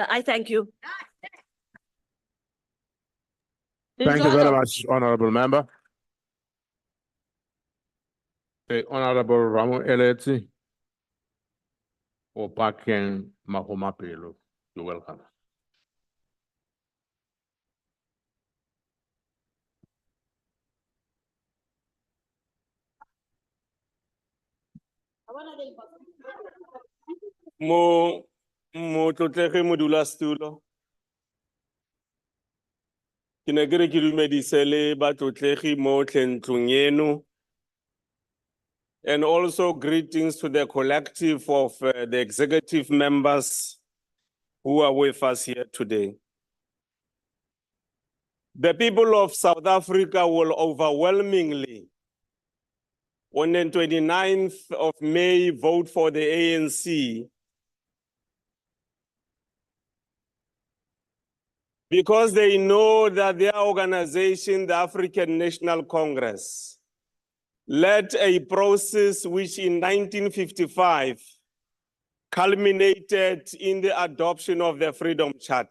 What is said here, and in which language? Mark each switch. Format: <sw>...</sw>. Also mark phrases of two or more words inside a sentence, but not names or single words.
<en>I thank you. Thank you very much, Honorable Member. The Honorable Ramo Eleti or Paken Mahomapelo. You're welcome.</en> <tn>Mo tlotlege modulasetulo. Ke ne ke re ke dumedise le batlotlegi mo tlhentlong eno.</tn> <en>And also greetings to the collective of the executive members who are with us here today. The people of South Africa will overwhelmingly, on the 29th of May, vote for the ANC because they know that their organization, the African National Congress, led a process which in 1955 culminated in the adoption of the Freedom Charter.</en>